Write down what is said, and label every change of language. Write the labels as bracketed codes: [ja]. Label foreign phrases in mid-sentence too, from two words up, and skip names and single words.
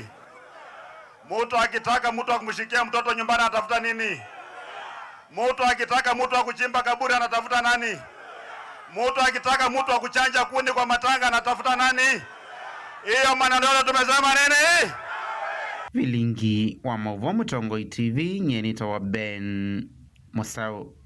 [sw] Mtu akitaka mtu akumshikia mtoto nyumbani anatafuta nini? Mtu akitaka mtu akuchimba kaburi anatafuta nani? Mtu akitaka mtu akuchanja kuni kwa matanga anatafuta nani? Hiyo maneno tumesema nini? [kam] Vilingi wa Mauvo Mutongoi TV nyenita wa Ben Musau.